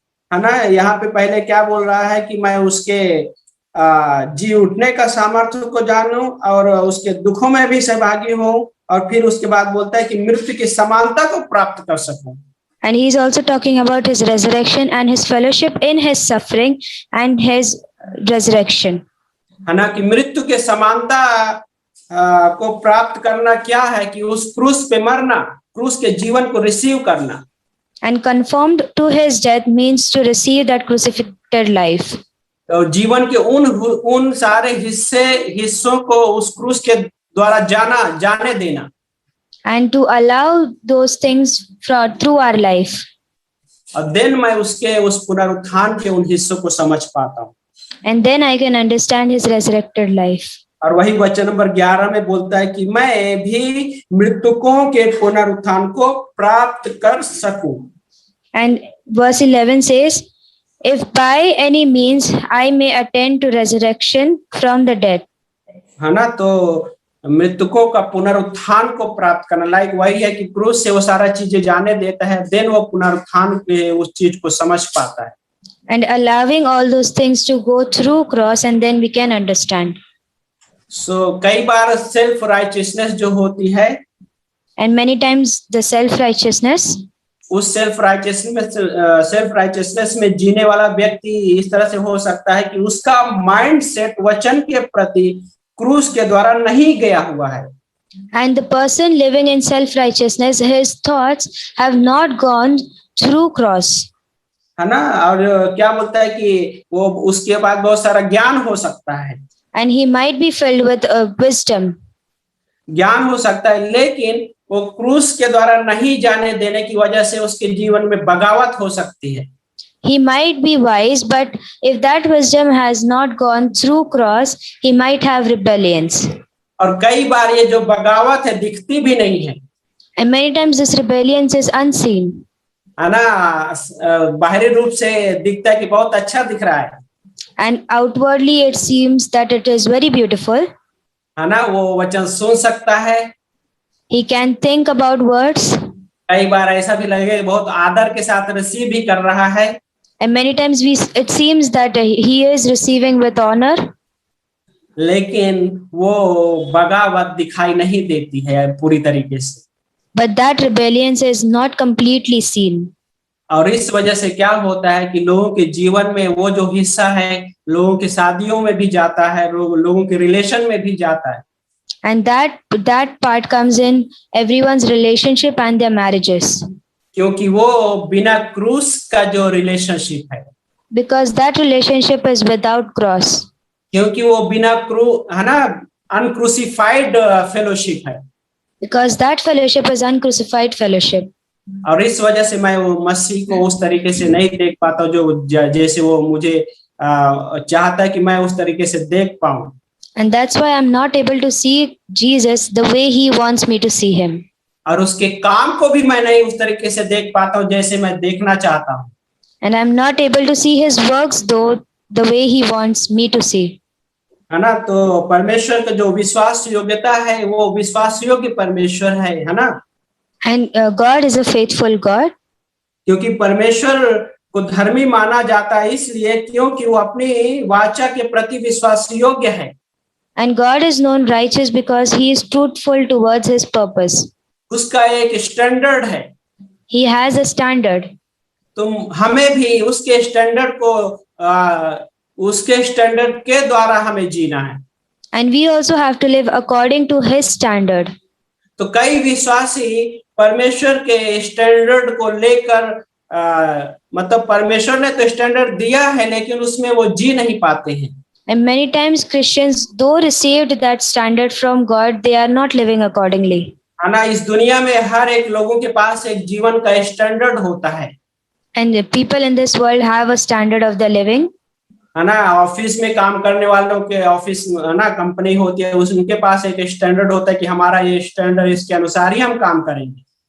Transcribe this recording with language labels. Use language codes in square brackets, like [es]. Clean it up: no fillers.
[hi] है ना। यहाँ पे पहले क्या बोल रहा है कि मैं उसके जी उठने का सामर्थ्य को जानूं और उसके दुखों में भी सहभागी हूं, और फिर उसके बाद बोलता है कि मृत्यु की समानता को प्राप्त कर सकूं। [en] And he is also talking about his resurrection and his fellowship in his suffering and his resurrection. [hi] है ना, कि मृत्यु के समानता को प्राप्त करना क्या है कि उस क्रूस पे मरना, क्रूस के जीवन को रिसीव करना। [en] And conformed to his death means to receive that crucified life. [hi] तो जीवन के उन सारे हिस्सों को उस क्रूस के द्वारा जाने देना। [en] And to allow those things through our life. [hi] और देन मैं उसके उस पुनरुत्थान के उन हिस्सों को समझ पाता हूँ। [en] And then I can understand his resurrected life. [hi] और वही वचन नंबर 11 में बोलता है कि मैं भी मृतकों के पुनरुत्थान को प्राप्त कर सकूं। [en] And verse 11 says, if by any means I may attain to resurrection from the dead. [hi] है ना, तो मृतकों का पुनरुत्थान को प्राप्त करना लाइक वही है कि क्रूस से वो सारा चीजें जाने देता है, देन वो पुनरुत्थान के उस चीज को समझ पाता है। [en] And allowing all those things to go through cross, and then we can understand. [hi] So कई बार सेल्फ राइचियसनेस जो होती है, [en] And many times the self-righteousness, [hi] उस सेल्फ राइचियसनेस में जीने वाला व्यक्ति इस तरह से हो सकता है कि उसका माइंड सेट वचन के प्रति क्रूस के द्वारा नहीं गया हुआ है। [en] and the person living in self-righteousness, his thoughts have not gone through cross. [hi] है ना, और क्या बोलता है कि वो उसके बाद बहुत सारा ज्ञान हो सकता है, [en] And he might be filled with wisdom. [hi] ज्ञान हो सकता है, लेकिन वो क्रूस के द्वारा नहीं जाने देने की वजह से उसके जीवन में बगावत हो सकती है। [en] He might be wise, but if that wisdom has not gone through cross, he might have rebellions. [hi] और कई बार ये जो बगावत है दिखती भी नहीं है, [en] And many times this rebellion is unseen. [hi] है ना, बाहरी रूप से दिखता है कि बहुत अच्छा दिख रहा है, [en] And outwardly it seems that it is very beautiful. [hi] है ना, वो वचन सुन सकता है, [en] He can think about words. [hi] कई बार ऐसा भी लगेगा बहुत आदर के साथ रिसीव भी कर रहा है, [en] And many times it seems that he is receiving with honor. [hi] लेकिन वो बगावत दिखाई नहीं देती है पूरी तरीके से। [en] But that rebellion is not completely seen. [hi] और इस वजह से क्या होता है कि लोगों के जीवन में वो जो हिस्सा है लोगों की शादियों में भी जाता है, लोगों के रिलेशन में भी जाता है, [en] And that part comes in everyone's relationship and their marriages. [hi] क्योंकि वो बिना क्रूस का जो रिलेशनशिप है, [en] Because that relationship is without cross. [hi] क्योंकि वो बिना है ना [en] अनक्रूसिफाइड फेलोशिप [hi] है। [en] Because that fellowship is uncrucified fellowship. [hi] और इस वजह से मैं वो मसीह को उस तरीके से नहीं देख पाता जो जैसे वो मुझे चाहता है कि मैं उस तरीके से देख पाऊं। [en] And that's why I'm not able to see Jesus the way he wants me to see him. [hi] और उसके काम को भी मैं नहीं उस तरीके से देख पाता हूं जैसे मैं देखना चाहता हूं। [en] And I'm not able to see his works though the way he wants me to see. [hi] है ना, तो परमेश्वर का जो विश्वास योग्यता है वो विश्वास योग्य परमेश्वर है ना। [en] And God is a faithful God. [hi] क्योंकि परमेश्वर को धर्मी माना जाता है इसलिए क्योंकि वो अपनी वाचा के प्रति विश्वास योग्य है। [en] And God is known righteous because he is truthful towards his purpose. [hi] उसका एक स्टैंडर्ड है। [en] He has a standard. [hi] तुम हमें भी उसके स्टैंडर्ड को उसके स्टैंडर्ड के द्वारा हमें जीना है। [en] And we also have to live according to his standard. [hi] तो कई विश्वासी परमेश्वर के स्टैंडर्ड को लेकर मतलब परमेश्वर ने तो स्टैंडर्ड दिया है लेकिन उसमें वो जी नहीं पाते हैं। [en] And many times Christians, though received that standard from God, they are not living accordingly. [hi] है ना, इस दुनिया में हर एक लोगों के पास एक जीवन का स्टैंडर्ड होता है। [en] And the people in this world have a standard of their living. [hi] है ना, ऑफिस में काम करने वालों के ऑफिस है ना कंपनी होती है, उनके पास एक स्टैंडर्ड होता है कि हमारा ये स्टैंडर्ड इसके अनुसार ही हम काम करेंगे।